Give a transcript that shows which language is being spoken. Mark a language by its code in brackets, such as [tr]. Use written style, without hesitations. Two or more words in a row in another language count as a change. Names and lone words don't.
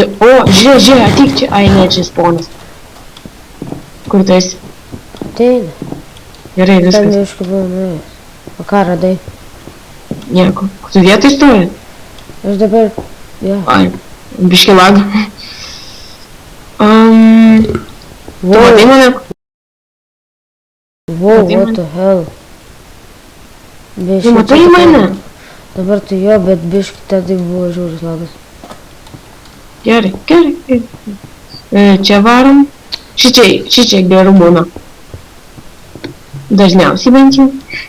[lt] O, žiūrėk, atik čia. Ai, ne, čia spawnas. Kur tu esi? Ateina. Gerai, viskas. Ten viškai buvo nuėjęs. O ką radai? Nieko. Tu vietoj stovi? Aš dabar... Jo. Ai, biški lag. Tu matai mane? [en] Wow, what the hell? [lt] Tu matai mane? Dabar tai jo, bet biški tada buvo žiūris lagas. Gerai. Čia varom. Šičia gerų būna. Dažniausiai bent jau.